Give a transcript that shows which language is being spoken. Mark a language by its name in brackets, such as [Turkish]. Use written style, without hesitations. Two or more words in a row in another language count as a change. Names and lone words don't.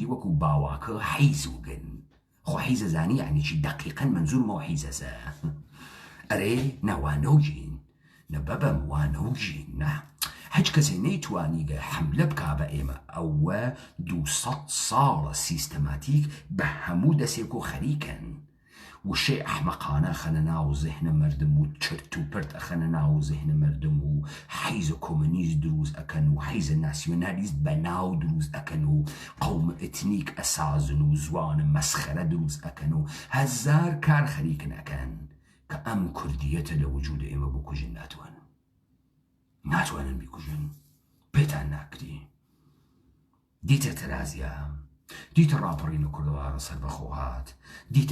[Central Kurdish] وەکو باواکە حیز وگن خۆ حیزە زانی یعنی چی دقیقەن منزورمەوە حیزەسە ئەرێ ناوانەوژین نەبەبەم وانەوژین نە هیچ کەسێ نەیتوانیگە حملە بکا بە ئێمە ئەوە 200 ساڵە سیستەماتیک بە هەموو دەسێک و خەریکن وشەی ئەحمەقانە خەنە ناو زێهنە مردم و چرت و پرت ئەخەنە ناو زێهنە مردم و حیزە کۆمونیست دروست ئەکەن و حیزە ناسیۆنالیست بە ناو دروست ئەکەن و قەومە ئەتنیک ئەسازن و زوانە مەسخەرە دروست ئەکەن و هەزار کار خەریکن ئەکەن کە ئەم کوردیەتە لە وجود ئێمە بکوژن ناتوانن بیکوژن پێتان ناکری دیتە تەرازیە دیتە ڕاپەڕینە کوردەوارە سەربەخۆهات دیتە